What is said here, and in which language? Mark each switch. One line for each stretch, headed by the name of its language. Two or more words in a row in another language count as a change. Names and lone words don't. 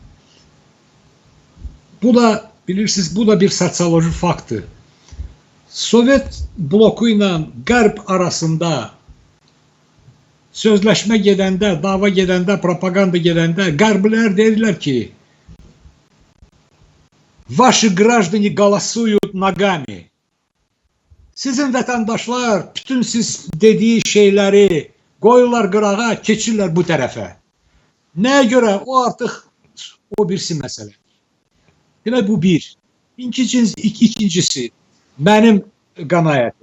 Azerbaijani: Bu da bilirsiniz, bu da bir sosioloji faktdır. Sovet bloku ilə Qərb arasında sözləşmə gedəndə, dava gedəndə, propaganda gedəndə Qərblilər deyirlər ki,
Russian: "Ваши граждане голосуют ногами."
Azerbaijani: Sizin vətəndaşlar bütün siz dediyi şeyləri qoyurlar qırağa, keçirlər bu tərəfə. Nəyə görə? O artıq o birisi məsələ. Demək bu bir. İkincisi, mənim qənaətim.